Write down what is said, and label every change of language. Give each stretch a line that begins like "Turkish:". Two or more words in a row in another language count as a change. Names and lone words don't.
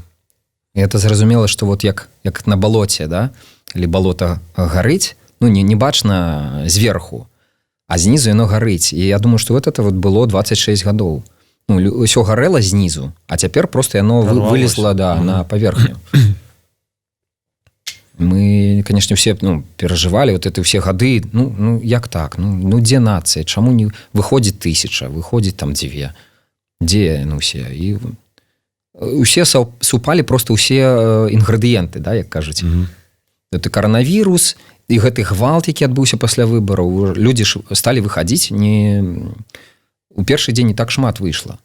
Belarusian: І это зразумела, што як на балоце, да? Калі балота гарыць, не бачна зверху, а знізу яно гарыць. І я думаю, што это было 26 гадоў. Усё гарэла знізу, а цяпер просто яно вылезла на паверхню. Мы,
Russian: конечно, все
Belarusian: перажывалі
Russian: эти все
Belarusian: гады, як так? Дзе нацыя? Чаму не выходзіць 1000, выходзіць там 2? Дзе усе? І усе супалі просто ўсе інгрэдыенты, да, як кажуць. Это коронавірус, і гэты гвалт, які адбыўся пасля выбараў, людзі сталі выхадзіць, у першы дзень не так шмат выйшла.